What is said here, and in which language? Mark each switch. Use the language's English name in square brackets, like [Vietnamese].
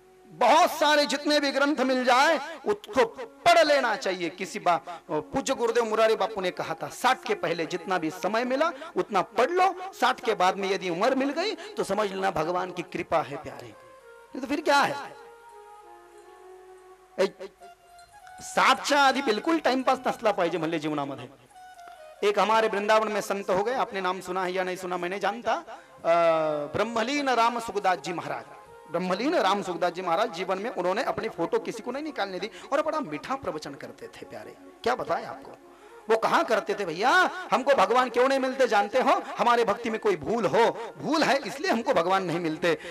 [Hindi] बहुत सारे जितने भी ग्रंथ मिल जाए उसको पढ़ लेना चाहिए. किसी पूज्य गुरुदेव मुरारी बापू ने कहा था 60 के पहले जितना भी समय मिला उतना पढ़ लो, 60 के बाद में यदि उम्र मिल गई तो समझ लेना भगवान की कृपा है प्यारे. [Marathi] तो फिर क्या है, 60च्या आधी बिलकुल टाइमपास नसला पाहिजे म्हणले जीवनामध्ये. [Hindi] एक हमारे वृंदावन में संत हो गए, आपने नाम सुना है या नहीं सुना मैं नहीं जानता, ब्रह्मलीन राम सुखदास जी महाराज. ब्रह्मलीन राम सुखदास जी महाराज जीवन में उन्होंने अपनी फोटो किसी को नहीं निकालने दी और बड़ा मीठा प्रवचन करते थे प्यारे. क्या बताएं आपको, वो कहा करते थे भैया हमको भगवान क्यों नहीं मिलते जानते हो, हमारे भक्ति में कोई भूल हो, भूल है इसलिए हमको भगवान नहीं मिलते.